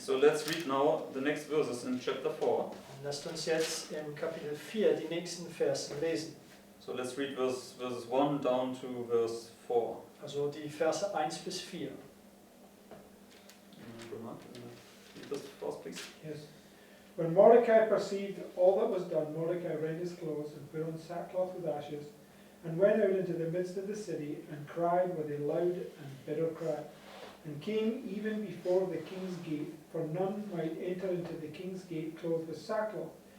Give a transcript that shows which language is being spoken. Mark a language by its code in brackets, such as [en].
[en] So let's read now the next verses in chapter 4. [de] Und lasst uns jetzt im Kapitel 4 die nächsten Verse lesen. [en] So let's read verses 1 down to verse 4. [de] Also die Verse 1 bis 4. [en] Read this first, please. Yes. When Mordecai perceived all that was done, Mordecai rent his clothes and put on sackcloth with ashes, and went out into the midst of the city, and cried with a loud and bitter cry, and came even before the king's gate, for none might enter into the king's gate clothed with sackcloth.